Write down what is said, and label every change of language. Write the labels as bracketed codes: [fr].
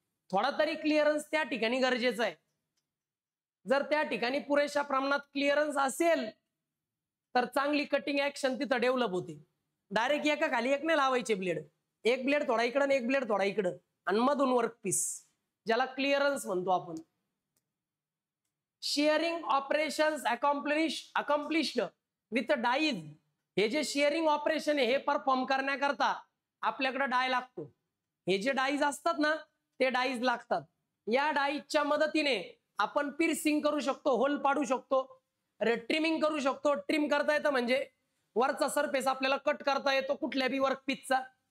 [mr] थोडा तरी क्लिअरन्स त्या ठिकाणी गरजेचं आहे. जर त्या ठिकाणी पुरेशा प्रमाणात क्लिअरन्स असेल तर चांगली कटिंग ऍक्शन तिथं डेव्हलप होते. डायरेक्ट एका खाली एक नाही लावायचे ब्लेड, एक ब्लेड थोडा इकडं आणि एक ब्लेड थोडा इकडं आणि मधून वर्कपीस, ज्याला क्लिअरन्स म्हणतो आपण. [en] Shearing operations accomplished with dies. [mr] हे जे शेअरिंग ऑपरेशन आहे हे परफॉर्म करण्याकरता आपल्याकडे डाय लागतो. हे जे डाईज असतात ना ते डाईज लागतात. या डाईजच्या मदतीने आपण पिर्सिंग करू शकतो, होल पाडू शकतो, ट्रिमिंग करू शकतो. ट्रिम करता येतं म्हणजे वरचा सरफेस आपल्याला कट करता येतो कुठल्या बी वर्कपीसचा.